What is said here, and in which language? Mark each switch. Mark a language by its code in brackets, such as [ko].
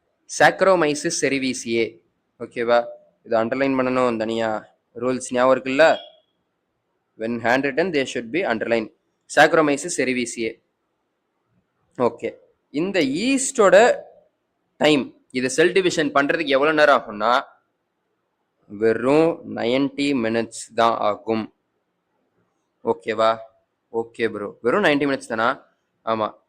[ta] Saccharomyces செரிவிசியே. ஓகேவா? இது underline பண்ணணும் தனியா, ரூல்ஸ் ஞாபகம் இருக்குல்ல? [en] when handwritten they should be underlined. [ta] Saccharomyces செரிவிசியே. Okay, இந்த ஈஸ்டோட டைம், இது செல் டிவிஷன் பண்றதுக்கு எவ்வளவு நேரம் ஆகும்னா வெறும் 90 minutes தான் ஆகும். ஓகேவா? ஓகே ப்ரோ, வெறும் 90 minutes தானா? ஆமா,